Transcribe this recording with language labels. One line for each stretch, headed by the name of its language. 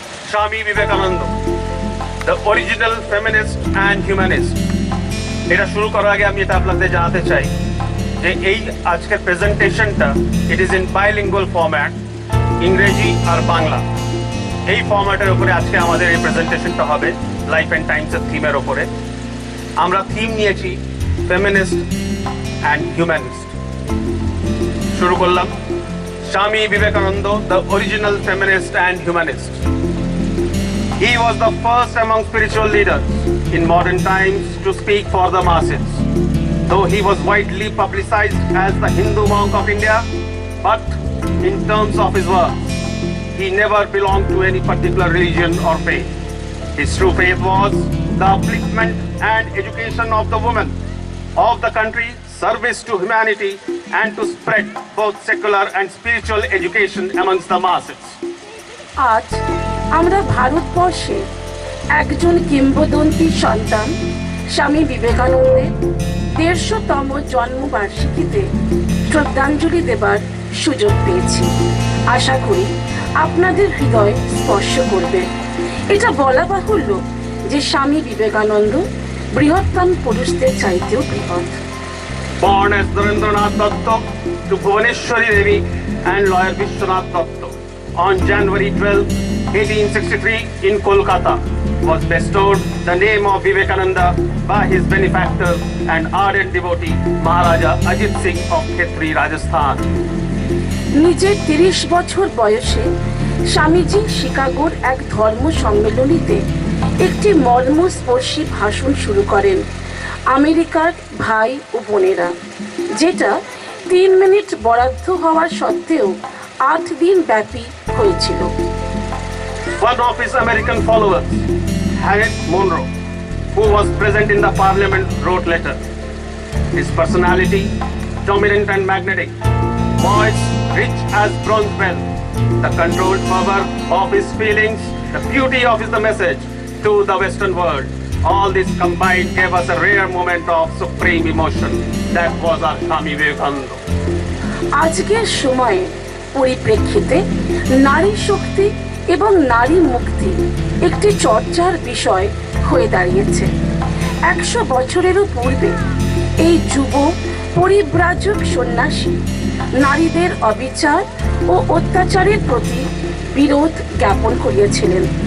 English: Swami Vivekananda, the original feminist and humanist.
Bangla: এটা শুরু করার আগে আমি এটা আপনাদের জানাতে চাই যে এই আজকের প্রেজেন্টেশনটা
English: it is in bilingual format,
Bangla: ইংরেজি আর বাংলা। এই ফরম্যাটের উপরে আজকে আমাদের এই প্রেজেন্টেশনটা হবে, লাইফ অ্যান্ড টাইমসের থিমের ওপরে। আমরা থিম নিয়েছি
English: Feminist and humanist.
Bangla: শুরু করলাম।
English: Swami Vivekananda, the original feminist and humanist. He was the first among spiritual leaders in modern times to speak for the masses. Though he was widely publicized as the Hindu monk of India, but in terms of his works, he never belonged to any particular religion or faith. His true faith was the upliftment and education of the women of the country, service to humanity, and to spread both secular and spiritual education amongst the masses.
Bangla: আজ আমরা ভারতবর্ষে একজন কিংবদন্তি সন্তান স্বামী বিবেকানন্দের ১৫০তম জন্মবার্ষিকীতে শ্রদ্ধাঞ্জলি দেবার সুযোগ পেয়েছি। আশা করি আপনাদের হৃদয় স্পর্শ করবে। এটা বলা বাহুল্য যে স্বামী বিবেকানন্দ বৃহত্তম পুরুষদের চাইতেও বৃহৎ।
English: Born as Narendranath Datta to Bhuvaneshwari Devi and lawyer Vishwanath Datta on January 12, 1863 in Kolkata, was bestowed the name of Vivekananda by his benefactor and ardent devotee Maharaja Ajit Singh of Khetri, Rajasthan.
Bangla: নিজের ৩০ বছর বয়সে স্বামীজি শিকাগোর এক ধর্ম সম্মেলনীতে একটি মর্মস্পর্শী ভাষণ শুরু করেন, আমেরিকার ভাই ও বোনেরা, যেটা ৩ মিনিট বরাদ্দ হওয়ার সত্ত্বেও ৮ দিন ব্যাপী হয়েছিল।
English: One of his American followers, Harriet Monroe, who was present in the parliament, wrote letter. His personality, dominant and magnetic, voice rich as bronze bell, the controlled fervor of his feelings, the beauty of his message to the Western world. All this combined gave us a rare moment of supreme emotion. That was our Swami Vivekananda.
Bangla: আজকের সময়ে পরিপ্রেক্ষিতে নারী শক্তি এবং নারী মুক্তি একটি চর্চার বিষয় হয়ে দাঁড়িয়েছে। ১০০ বছরেরও পূর্বে এই যুব পরিব্রাজক সন্ন্যাসী নারীদের অবিচার ও অত্যাচারের প্রতি বিরোধ জ্ঞাপন করিয়েছিলেন।